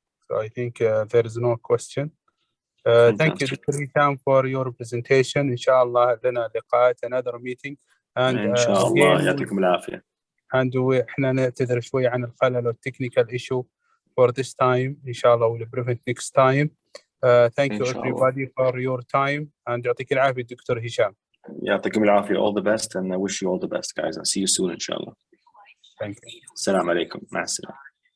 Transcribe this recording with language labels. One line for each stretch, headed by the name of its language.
English: So I think there is no question. Thank you, Dr. Hisham, for your presentation. Inshallah,
Arabic: لنا لقاءات,
English: another meeting. And
Arabic: Inshallah, يعطيكم العافية.
English: And
Arabic: احنا نعتذر شوي عن الخلل والتكنيكال
English: issue for this time. Inshallah, we'll prevent next time. Thank you everybody for your time, and
Arabic: يعطيك العافية
English: Dr. Hisham.
Arabic: يعطيكم العافية.
English: All the best, and I wish you all the best, guys. I'll see you soon, inshallah. Thank you.
Arabic: Assalamu alaikum. مع السلامة.